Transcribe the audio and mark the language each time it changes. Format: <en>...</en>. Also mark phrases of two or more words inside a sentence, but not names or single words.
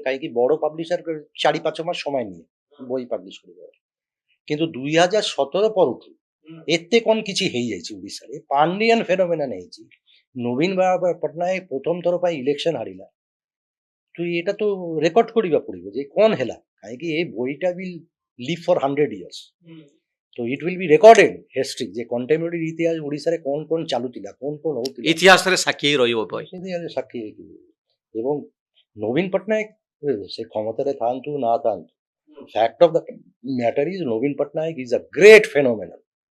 <or>କାହିଁକି ବଡ଼ ପବ୍ଲିସର 4-5 ମାସ ସମୟ ନିଏ ବହି ପବ୍ଲିଶ କରିବା, କିନ୍ତୁ 2017 ପରଠୁ ଏତେ କ'ଣ କିଛି ହେଇଯାଇଛି ଓଡ଼ିଶାରେ, ପାଣ୍ଡିଆନ ଫେନୋମେନନ୍ ହେଇଛି। ନବୀନ ପଟ୍ଟନାୟକ ପ୍ରଥମ ଥର ପାଇଁ ଇଲେକ୍ସନ ହାରିଲା, ତ ଏଇଟା ତ ରେକର୍ଡ କରିବା ପଡ଼ିବ ଯେ କ'ଣ ହେଲା, କାହିଁକି ଏ ବହିଟା</or> <en>will live for 100 years।</en> <or>ତ</or> <en>it will be recorded history</en> <or>ଯେ କଣ୍ଟେମ୍ପୋରାରୀ ଇତିହାସ ଓଡ଼ିଶାରେ କ'ଣ କ'ଣ ଚାଲୁଥିଲା, କ'ଣ କ'ଣ ହଉଥିଲା, ଇତିହାସରେ ସାକ୍ଷୀ ହେଇ ରହିବ ବହି। ଇତିହାସରେ ସାକ୍ଷୀ ହେଇକି। ଏବଂ ନବୀନ ପଟ୍ଟନାୟକ ସେ କ୍ଷମତାରେ ଥାଆନ୍ତୁ ନା ଥାଆନ୍ତୁ,</or> <en>fact of the matter is Naveen Patnaik is a great phenomenon.</en>